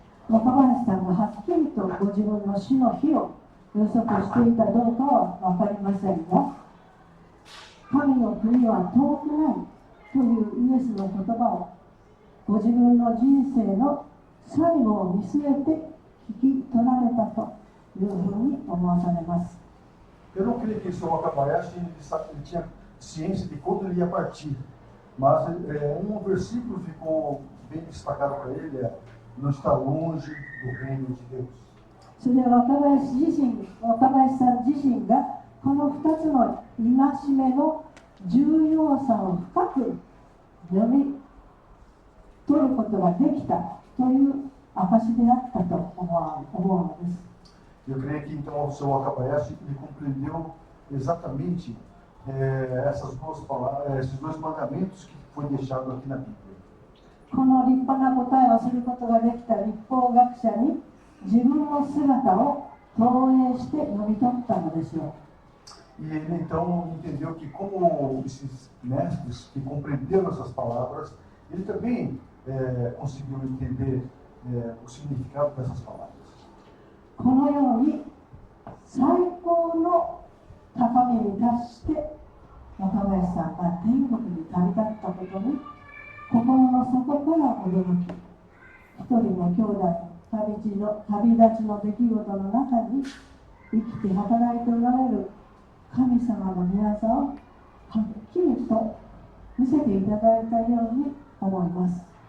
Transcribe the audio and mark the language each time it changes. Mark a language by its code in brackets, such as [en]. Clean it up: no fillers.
[ja] 若林さんがはっきりとご自分の死の日を予測していたどうかは分かりませんが、神の国は遠くないというイエスの言葉をご自分の人生の最後を見据えて聞き取られたというふうに思わされます。 [pt] Eu não creio que isso Wakabayashi ele tinha ciência de quando ele ia partir, mas um versículo ficou bem destacado para ele, não está longe do reino de Deus. [ja] それは若林さん自身がこの2つの戒めの重要さを深く読み取ることができたという証であったと思うのです。 [pt] Eu creio que então o seu Wakabayashi ele compreendeu exatamente esses dois mandamentos que foi deixado aqui na Bíblia. [ja] この立派な答えをすることができた律法学者に自分の姿を投影して読み取ったのでしょう。 [pt] E ele então entendeu que como esses mestres que compreenderam essas palavras, ele também conseguiu entender o significado dessas palavras. [ja] このように最高の高みに達して若林さんが天国に旅立ったことに心の底から驚き、一人の兄弟の旅立ちの出来事の中に生きて働いておられる神様の御業をはっきりと見せていただいたように思います。